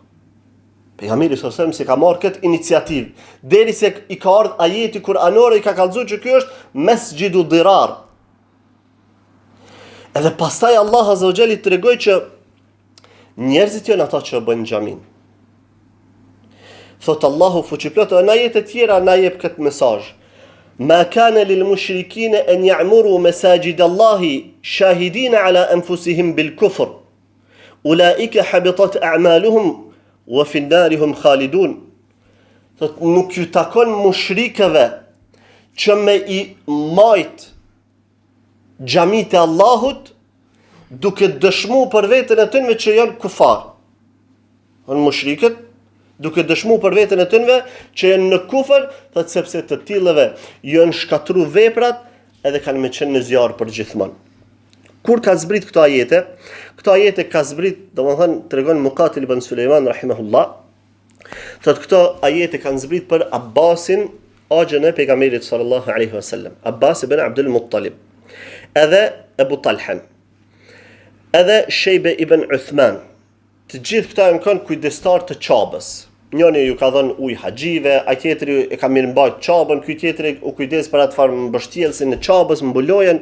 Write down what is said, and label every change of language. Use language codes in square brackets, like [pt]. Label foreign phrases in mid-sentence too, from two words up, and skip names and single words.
[sq] Pejgamberi [ar] صلى الله عليه وسلم [sq] se ka marrë këtë iniciativë, deri se i ka ardhur ajeti kuranor i ka kallëzuar që ky është [ar] مسجد ضرار. [sq] Edhe pastaj Allah [ar] عز وجل [sq] i tregoi që njerëzit janë ata që bëjnë xhamin. Thot Allahu fuqiplot, në ajete tjera na jep këtë mesazh. [ar] ما كان للمشركين أن يعمروا مساجد الله شاهدين على أنفسهم بالكفر. أولئك حبطت أعمالهم وفي النار هم خالدون. [sq] Thot nuk ju takon mushrikëve që me i majt xhamit e Allahut duke dëshmu për veten e tyre që janë kufar. Në mushrikët duke dëshmu për veten e tyre që janë në kufër, thot sepse të tillëve janë shkatru veprat edhe kanë me qenë në zjarr për gjithmonë. Kur ka zbrit këto ajete ka zbrit, domethënë tregon Muqatil ibn Sulejman rahimahullah, thot këto ajete kanë zbrit për Abbasin, axhën e pejgamberit [ar] صلى الله عليه وسلم, [sq] Abbas ibn Abdul Muttalib, edhe Abu Talhan, edhe Shejbe ibn Uthman. Të gjithë këta janë kanë kujdestar të Qabës. Njëri ju ka dhënë ujë haxhive, ai tjetri e ka mirëmbajt Qabën, ky tjetri u kujdes për atë farë mbështjellësin e Qabës, mbulojën.